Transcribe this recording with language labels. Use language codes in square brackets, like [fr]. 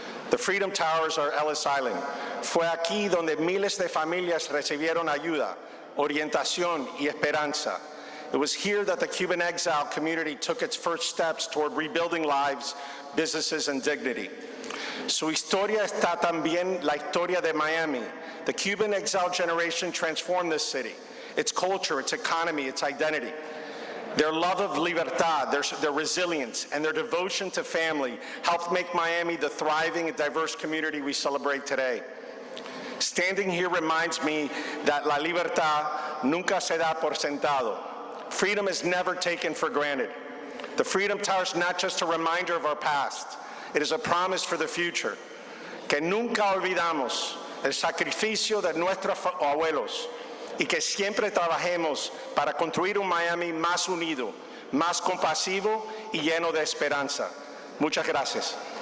[en] The Freedom Towers are Ellis Island. [es] Fue aquí donde miles de familias recibieron ayuda, orientación y esperanza. [en] It was here that the Cuban exile community took its first steps toward rebuilding lives, businesses, and dignity. [es] Su historia está también la historia de Miami. [en] The Cuban exile generation transformed this city, its culture, its economy, its identity. Their love of libertad, their resilience, and their devotion to family helped make Miami the thriving and diverse community we celebrate today. Standing here reminds me that [es] la libertad nunca se da por sentado. [en] Freedom is never taken for granted. The Freedom Tower is not just a reminder of our past, it is a promise for the future. [es] Que nunca olvidamos el sacrificio de nuestros abuelos, y que siempre trabajemos para construir un Miami más unido, más compasivo y lleno de esperanza. Muchas gracias.